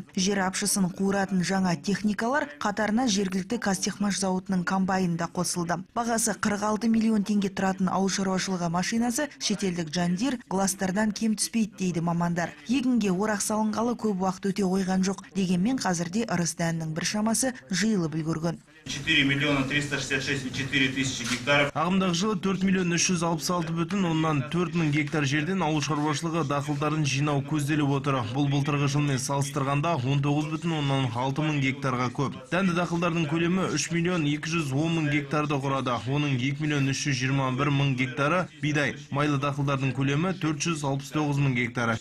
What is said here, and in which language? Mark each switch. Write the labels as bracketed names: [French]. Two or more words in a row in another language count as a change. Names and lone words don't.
[Kazakh] Жер апшысын қуыратын жаңа техникалар қатарына жергілікті Қазтехмаш зауытының комбайнында қосылды. Бағасы 46 миллион теңге тұратын ауыл шаруашылығы машинасы шетелдік Джандир гластардан кем түспейді дейді мамандар. Егінге орақ салынғалы көп уақыт өте қойған жоқ. Дегенмен қазірде ырыс дәнінің бір шамасы жиылып үлгерген. [Russian] 4 миллиона 366,4 тысячи гектаров. [Kazakh] Ағымдағы жылы 4 миллион 366,4 мың гектар жерден ауыл шаруашылығы дақылдарын жинау көзделіп отыр. Бұл былтырғы жылмен салыстырғанда 19,6 мың гектарға көп. Дәнді дақылдардың көлемі 3 миллион 210 мың гектарды құрады. Оның 2 миллион 321 мың гектары бидай. Майлы дақылдардың көлемі 469 мың гектары.